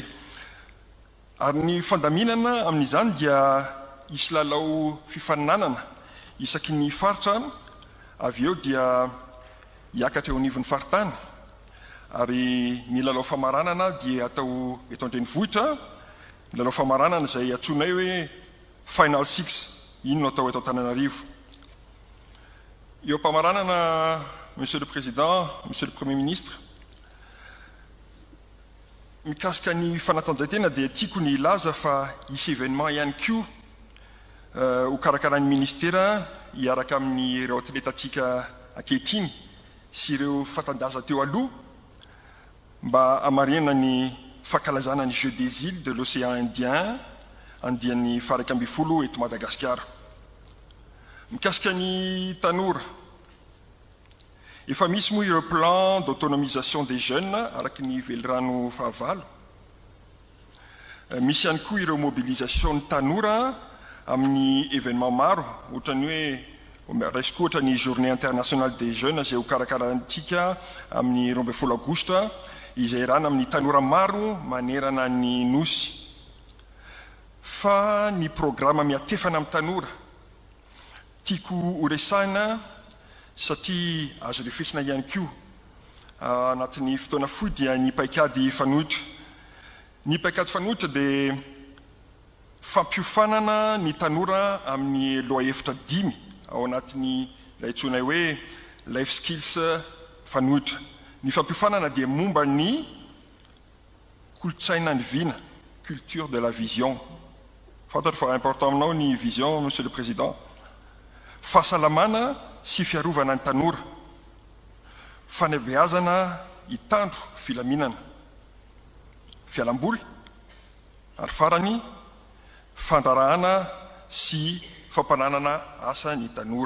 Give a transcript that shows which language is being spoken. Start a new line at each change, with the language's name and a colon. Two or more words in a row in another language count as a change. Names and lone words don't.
Malagasy: Ary ny fandaminana amin'izany dia isy lalao fifaninanana isaky ny faritra avy eo dia hiakatra eo anivon'ny faritany. Ary ny lalao famaranana dia atao eto an-drenivohitra, ny lalao famaranana izay atsonay hoe final 6, iny no atao eto Antananarivo. Eo am-pamaranana,
French: monsieur le président, monsieur le premier ministre,
Malagasy: mikasika ny fanatanjahantena dia tiako ny ilaza fa isy événement ihany koa ho karakaran'ny ministera hiaraka amin'ny ireo atletatsika ankehitriny sy ireo fatandaza teo aloha mba amarenana ny fankalazana ny Jeux des Îles de l'Océan Indien andian'ny faraka amby folo eto Madagasikara. Mikasika ny tanora, efa misy moa ireo
French: plan d'autonomisation des jeunes
Malagasy: araky ny velirano fahavalo. Misy ihany koa ireo mobilisation ny tanora amin'ny événement maro, ohatran'ny hoe raisiko ohatra ny
French: journée internationale des jeunes
Malagasy: izay ho karakarantsika amin'ny 12 aogosta izay rana amin'ny tanora maro manerana ny nosy. Fa ny programme miatefana amin'ny tanora tiako ho resahina satria azo refesina ihany koa anatin'ny fotoana fohy dia ny paikady fanohitra. Ny paikady fanohitra dia fampiofanana ny tanora amin'ny loha hevitra 5 ao anatin'ny laitsonay hoe
English: life skills
Malagasy: fanohitra. Ny fampiofanana dia momba ny kolotsaina ny vina,
French: culture de la vision.
Malagasy: Fantatra fa
French: important
Malagasy: aminao ny
French: vision, monsieur le président.
Malagasy: Fahasalamana sy fiarovana ny tanora, fanabeazana hitandro filaminana, fialamboly ary farany fandrarahana sy fampananana asa ny tanora.